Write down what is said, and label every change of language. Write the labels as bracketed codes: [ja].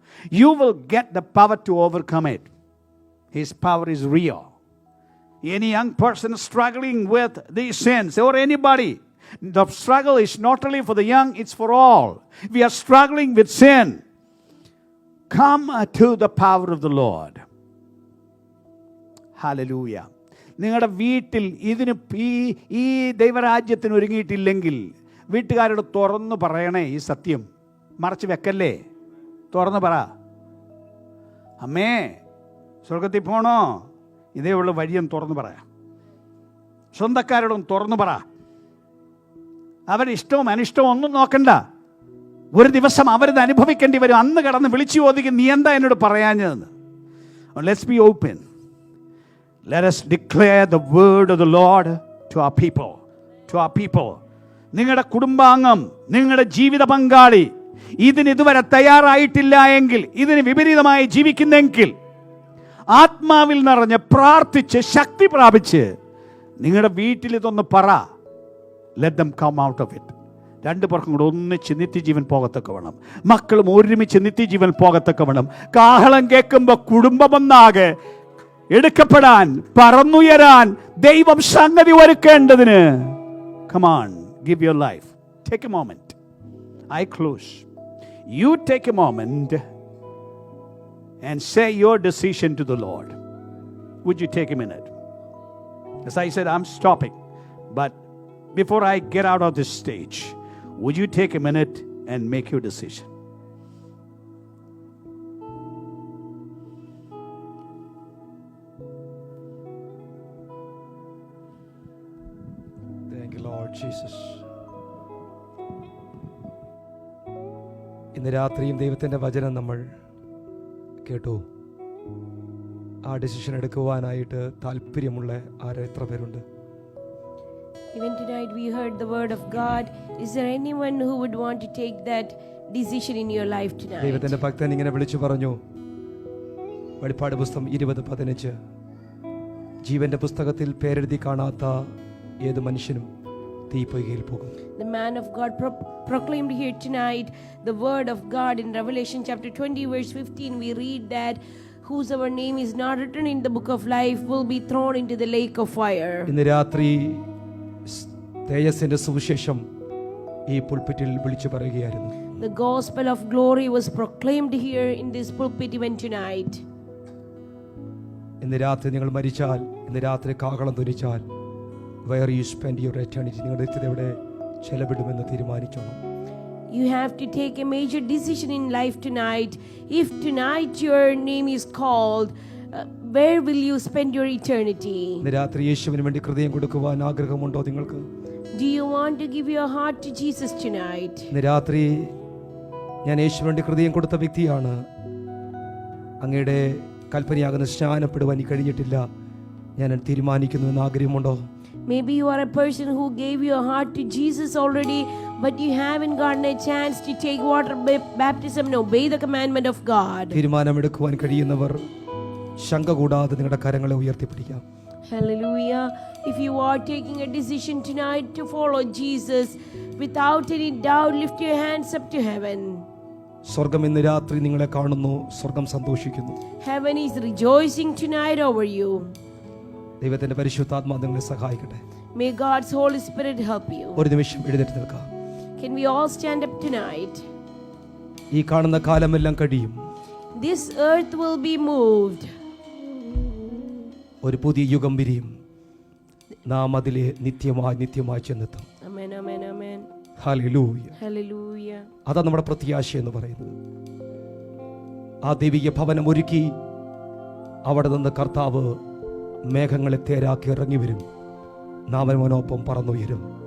[en] You will get the power to overcome it. His power is real. Any young person struggling with these sins, or anybody, the struggle is not only for the young, it's for all. We are struggling with sin. Come to the power of the Lord. Hallelujah. [ml] നിങ്ങളുടെ വീട്ടിൽ ഇതിന് ഈ ദൈവരാജ്യത്തിന് ഒരുങ്ങിയിട്ടില്ലെങ്കിൽ വീട്ടുകാരോട് തുറന്നു പറയണേ ഈ സത്യം. മറച്ച് വെക്കല്ലേ, തുറന്നു പറ. അമ്മേ സ്വർഗത്തിൽ പോണോ, ഇതേ ഉള്ള വഴിയെന്ന് തുറന്നു പറയാം. സ്വന്തക്കാരോടും തുറന്നു പറ. അവരുടെ ഇഷ്ടവും അനിഷ്ടവും ഒന്നും നോക്കണ്ട. ഒരു ദിവസം അവരത് അനുഭവിക്കേണ്ടി വരും. അന്ന് കടന്ന് വിളിച്ചു ചോദിക്കും, നീ എന്താ എന്നോട് പറയാഞ്ഞതെന്ന്. [en] Let's be open. Let us declare the word of the Lord to our people. To our people. [ml] നിങ്ങളുടെ കുടുംബാംഗം, നിങ്ങളുടെ ജീവിത പങ്കാളി ഇതിന് ഇതുവരെ തയ്യാറായിട്ടില്ല എങ്കിൽ, ഇതിന് വിപരീതമായി ജീവിക്കുന്നെങ്കിൽ, ആത്മാവിൽ നിറഞ്ഞ് പ്രാർത്ഥിച്ച് ശക്തി പ്രാപിച്ച് നിങ്ങളുടെ വീട്ടിൽ ഇതൊന്ന് പറ. [en] Let them come out of it. [ml] രണ്ടു പേർക്കും കൂടെ ഒന്നിച്ച് നിത്യജീവൻ പോകത്തൊക്കെ വേണം. മക്കളും ഒരുമിച്ച് നിത്യജീവൻ പോകത്തൊക്കെ വേണം. കാഹളം കേൾക്കുമ്പോൾ കുടുംബമൊന്നാകെ എടുക്കപ്പെടാൻ, പറന്നുയരാൻ ദൈവം സംഗതി ഒരുക്കേണ്ടതിന്. [en] Come on, give your life. Take a moment. I close. You take a moment and say your decision to the Lord. Would you take a minute? As I said, I'm stopping. But before I get out of this stage, would you take a minute and make your decision? [ml] Jesus, ഇന്ന് രാത്രിയും ദൈവത്തിൻ്റെ വചനം നമ്മൾ കേട്ടു. ആ decision എടുക്കുവാനായിട്ട് താല്പര്യമുള്ള എത്ര പേരുണ്ട്? [en] Even tonight we heard the word of God. Is there anyone who would want to take that decision in your life tonight? [ml] ദൈവത്തിന്റെ ഭക്തൻ ഇങ്ങനെ വിളിച്ചു പറഞ്ഞു, വെളിപ്പാട് പുസ്തകം 20:15, ജീവന്റെ പുസ്തകത്തിൽ പേരെഴുതി കാണാത്ത ഏത് മനുഷ്യനും തീപ്പൊയ്കയിൽ പോകും. [en] The man of God proclaimed here tonight the word of God in Revelation chapter 20 verse 15. We read that whosoever name is not written in the book of life will be thrown into the lake of fire. [ml] ഇന്ന് രാത്രി തേജസ്സിന്റെ സുവിശേഷം ഈ പുൽപിറ്റിൽ വിളിച്ചു പറയുകയായിരുന്നു. [en] The gospel of glory was proclaimed here in this pulpit even tonight. [ml] ഇന്ന് രാത്രി നിങ്ങൾ മരിച്ചാൽ, ഇന്ന് രാത്രി കാഹളം ധരിച്ചാൽ, [en] where you spend your eternity, [ml] നിങ്ങളുടെ നിത്യത എവിടെ ചെലവിടുമെന്ന് തീരുമാനിച്ചോണം. [en] You have to take a major decision in life tonight. If tonight your name is called, where will you spend your eternity? [ml] ഇന്ന് രാത്രി യേശുവിന് വേണ്ടി ഹൃദയം കൊടുക്കുവാൻ ആഗ്രഹമുണ്ടോ നിങ്ങൾക്ക്? [en] Do you want to give your heart to Jesus tonight? [ml] ഇന്ന് രാത്രി ഞാൻ യേശുവിന് വേണ്ടി ഹൃദയം കൊടുത്ത വ്യക്തിയാണ്, അങ്ങയുടെ കൽപ്പനയാകുന്ന സ്നാനപ്പെടുവാൻ കഴിഞ്ഞിട്ടില്ല, ഞാൻ തീരുമാനിക്കുന്നു എന്ന് ആഗ്രഹമുണ്ടോ? [en] Maybe you are a person who gave your heart to Jesus already, but you haven't gotten a chance to take water baptism and obey the commandment of God. [ml] തീരുമാനമെടുക്കുവാൻ കഴിയുന്നവർ ശങ്ക കൂടാതെ നിങ്ങളുടെ കരങ്ങളെ ഉയർത്തിപ്പിടിക്കാം. [en] Hallelujah. If you are taking a decision tonight to follow Jesus, without any doubt, lift your hands up to heaven. [ml] സ്വർഗം ഇന്ന് രാത്രി നിങ്ങളെ കാണുന്നു, സ്വർഗം സന്തോഷിക്കുന്നു. [en] Heaven is rejoicing tonight over you. [ml] ദൈവത്തിന്റെ പരിശുദ്ധാത്മാവ് നിങ്ങളെ സഹായിക്കട്ടെ. [en] May God's Holy Spirit help you. [ml] ഒരു നിമിഷം എഴുന്നേറ്റ് നിൽക്കാം. [en] Can we all stand up tonight? [ml] ഈ കാണുന്ന കാലമെല്ലാം കഴിയും. [en] This earth will be moved. [ml] ഒരു പുതിയ യുഗം വിരിയും, നാം അതിലെ നിത്യമായി ചെന്നെത്തും. [en] Amen, amen, amen. [ml] Hallelujah. [en] Hallelujah. [ml] അതാ നമ്മുടെ പ്രത്യാശ എന്ന് പറയുന്നത്. ആ ദൈവിക ഭവനം ഒരുക്കി അവിടെ നിന്ന് കർത്താവ് മേഘങ്ങളെ തേരാക്കി ഇറങ്ങി വരും, നാം അവനൊപ്പം പറന്നുയരും.